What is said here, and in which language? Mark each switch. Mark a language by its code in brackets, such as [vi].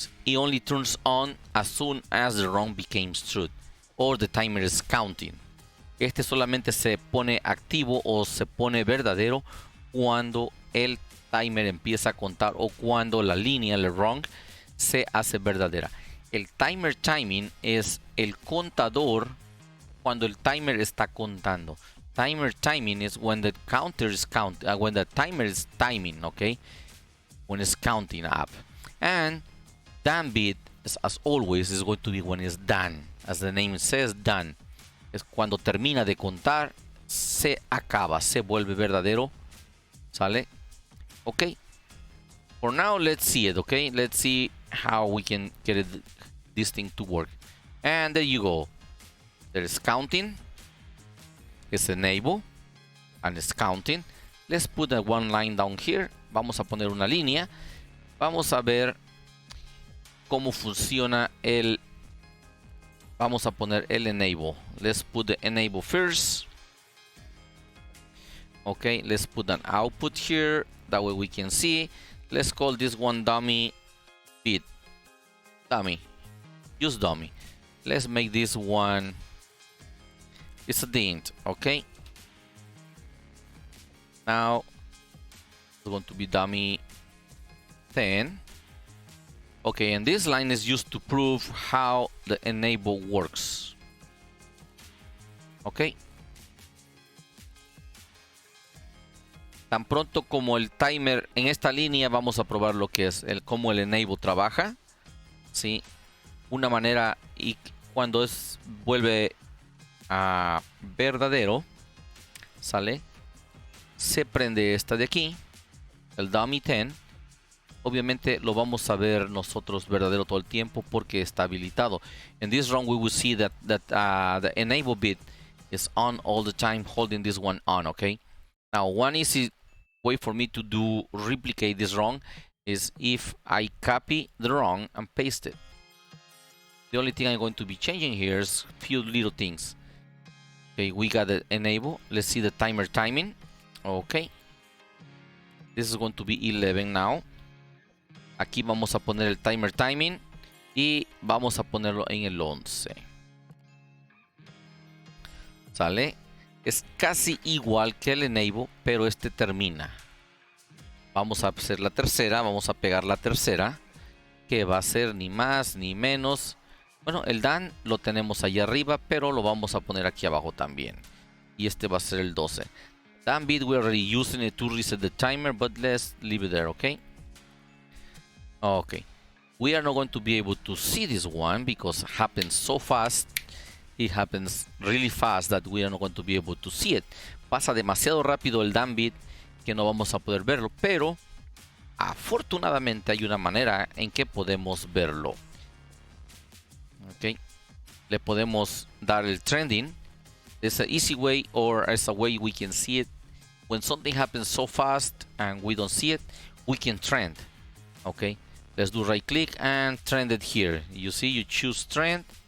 [en] It only turns on as soon as the run becomes true or the timer is counting. [es] Este solamente se pone activo o se pone verdadero cuando el timer empieza a contar o cuando la línea, el run, se hace verdadera. El timer timing es el contador cuando el timer está contando. [en] Timer timing is when the counter is when the timer is timing, okay? When it's counting up. And done bit, as always, is going to be when it's done. As the name says, done. [es] Es cuando termina de contar, se acaba, se vuelve verdadero. ¿Sale? [en] Okay. For now, let's see it, okay? Let's see how we can get this thing to work. And there you go. There's counting. It's enable. And it's counting. Let's put a one line down here. [es] Vamos a poner una línea. Vamos a ver cómo funciona el... Vamos a poner el enable. [en] Let's put the enable first. Okay, let's put an output here. That way we can see. Let's call this one dummy bit. Dummy. Use dummy. Let's make this one... It's a int, okay? Now, it's going to be dummy 10. Okay, and this line is used to prove how the enable works. Okay. [es] Tan pronto como el timer en esta línea vamos a probar lo que es cómo el enable trabaja. ¿Sí? Una manera y cuando vuelve a verdadero, ¿sale? Se prende esta de aquí, el dummy 10. Obviamente lo vamos a ver nosotros verdadero todo el tiempo porque está habilitado. [en] In this run we will see that the enable bit is on all the time, holding this one on, okay? Now one easy way for me to replicate this run is if I copy the run and paste it. The only thing I'm going to be changing here is a few little things. Okay, we got the enable. Let's see the timer timing. Okay. This is going to be 11 now. [es] Aquí vamos a poner el timer timing y vamos a ponerlo en el 11. ¿Sale? Es casi igual que el enable, pero este termina. Vamos a hacer la tercera, vamos a pegar la tercera, que va a ser ni más ni menos. Bueno, el done lo tenemos allá arriba, pero lo vamos a poner aquí abajo también. Y este va a ser el 12. [en] Done bit, we're already using it to reset the timer, but let's leave it there, okay? Okay. We are not going to be able to see this one because it happens so fast. It happens really fast that we are not going to be able to see it. [es] Pasa demasiado rápido el done bit que no vamos a poder verlo, pero afortunadamente hay una manera en que podemos verlo. Okay. Le podemos dar el trending. [en] There's an easy way or as a way we can see it. When something happens so fast and we don't see it, we can trend. Okay. Let's do right click and trend it here. You see, you choose trend.